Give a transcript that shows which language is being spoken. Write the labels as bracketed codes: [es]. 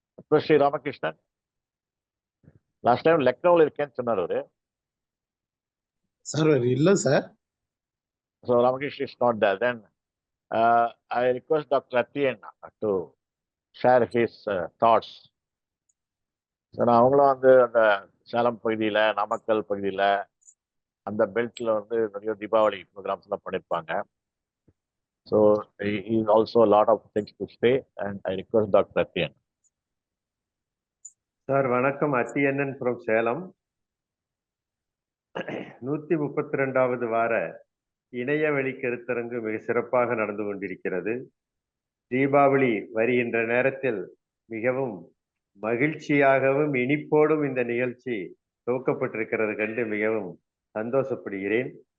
[ta] Bhattashri Ramakrishnan, [en] last time [ta] Lucknow இருக்கேன்னு சொன்னார் அவரு. சார் இல்ல sir. [en] So Ramakrishnan is not there. Then I request Dr. Atiyan to share his thoughts. [ta] So நான் அவங்களும் வந்து அந்த சேலம் பகுதியில், நாமக்கல் பகுதியில், அந்த பெல்ட்ல வந்து நிறைய தீபாவளி ப்ரோக்ராம்ஸ் எல்லாம் பண்ணியிருப்பாங்க. [en] So he is also a lot of things to say, and I request Dr. Atiyan. [ta] Sir வணக்கம், அத்தியண்ணன் ஃப்ரம் சேலம். 132வது வார இணையவழி கருத்தரங்கு மிக சிறப்பாக நடந்து கொண்டிருக்கிறது. தீபாவளி வருகின்ற நேரத்தில் மிகவும் மகிழ்ச்சியாகவும் இனிப்போடும் இந்த நிகழ்ச்சி துவக்கப்பட்டிருக்கிறது கண்டு மிகவும் சந்தோஷப்படுகிறேன்.